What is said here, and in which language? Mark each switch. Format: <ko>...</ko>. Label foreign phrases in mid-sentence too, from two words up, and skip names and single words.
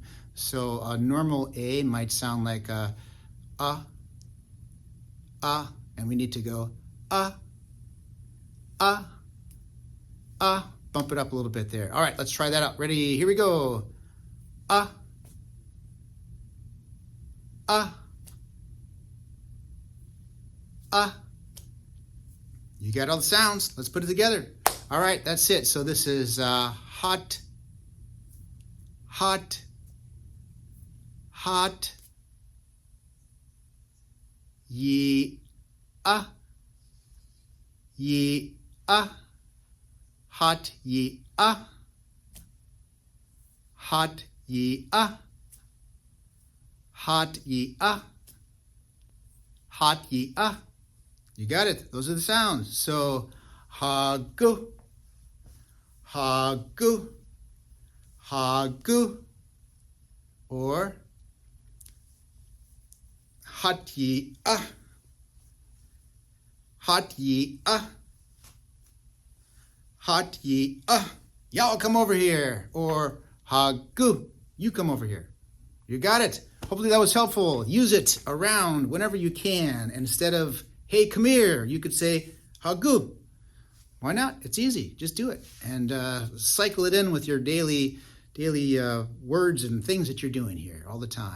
<en>So a normal A might sound like a, and we need to go, bump it up a little bit there. All right, let's try that out. Ready? Here we go. You got all the sounds. Let's put it together. All right, that's it. So this is</en> <tli>haat, haat, haat, yi-á, yi-á, haat, yi-á, haat, yi-á, haat, yi-á, haat, yi-á.</tli> <en>You got it. Those are the sounds. So</en> <tli>haagú, haagú, haagú,</tli> <en>or haat,</en> <tli>yi-á, haat, yi-á, haat, yi-á.</tli> <en>Y'all come over here. Or haagú, you come over here. You got it. Hopefully that was helpful. Use it around whenever you can. Instead of, hey, come here, you could say haagú. Why not? It's easy. Just do it. And cycle it in with your daily words and things that you're doing here all the time.</en>